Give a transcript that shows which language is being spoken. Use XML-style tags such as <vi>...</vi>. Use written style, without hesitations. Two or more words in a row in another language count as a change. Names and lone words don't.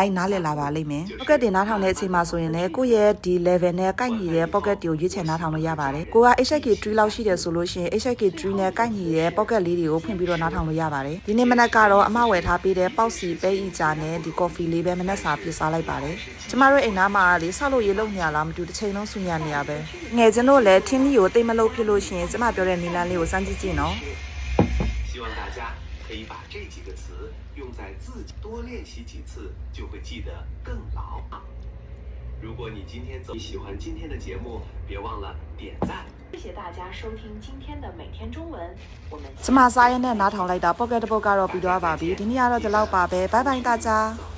<my>ကြီးနားလည်လာပါလိမ့်မယ်။ pocket တွေနားထောင်တဲ့အချိန်မှာဆိုရင်လည်းကိုရဲ့ဒီ level နဲ့ကိုက်ညီတဲ့ pocket တွေကိုရွေးချယ်နားထောင်လို့ရပါတယ်။ကိုက HK 3လောက်ရှိတယ်ဆိုလို့ရှိရင် HK 3နဲ့ကိုက်ညီတဲ့ pocket လေးတွေကိုဖွင့်ပြီးတော့နားထောင်လို့ရပါတယ်။ဒီနေ့မနက်ကတော့အမဝယ်ထားပေးတဲ့ပေါက်စီပဲအီဂျာနဲ့ဒီ coffee လေးပဲမနက်စာပြစားလိုက်ပါတယ်။ကျမတို့အိမ်သားမှာလေဆောက်လို့ရေလုံနေရလားမတူတစ်ချိန်လုံးဆူညံနေရပဲ။ငယ်ချင်းတို့လည်းထင်းကြီးကိုတိတ်မလုပ်ဖြစ်လို့ရှိရင်ကျမပြောတဲ့နီလန်းလေးကိုစမ်းကြည့်ကြည့်နော်။</my> <zh>希望大家可以把这几个词用在自己多练习几次，就会记得更牢。如果你今天喜欢今天的节目，别忘了点赞。谢谢大家收听今天的每天中文，我们</zh> <my>ကျမစားရတဲ့နားထောင်လိုက်တာ pocket တစ်ပုတ်ကတော့ပြီးသွားပါပြီ။ဒီနေ့ကတော့ဒီလောက်ပါပဲ။ဘိုင်ဘိုင်大家</my>